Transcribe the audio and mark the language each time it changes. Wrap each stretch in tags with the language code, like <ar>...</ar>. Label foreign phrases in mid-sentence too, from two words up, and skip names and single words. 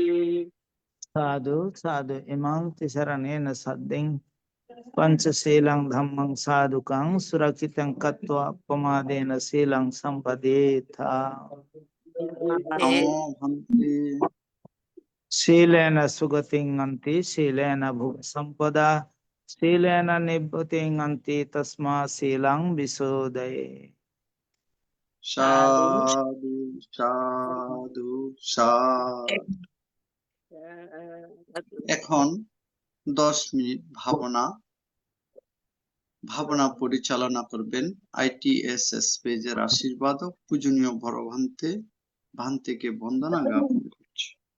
<pi>Sadhu sadhu imang tisaranena sadding panchaselang dhammang sadhukang surakitang katva pamadena selang sampadetha. Namo bhanti. Silena sugating anti silena bhuk sampada silena nibbhating anti tasma silang visodaye.</pi> <bn>সাধু সাধু সাধু। এখন 10 মিনিট ভাবনা পরিচালনা করবেন ITSS পেজের আশীর্বাদক পূজনীয় বড় ভান্তেকে বন্দনা জ্ঞাপন করছি।</bn>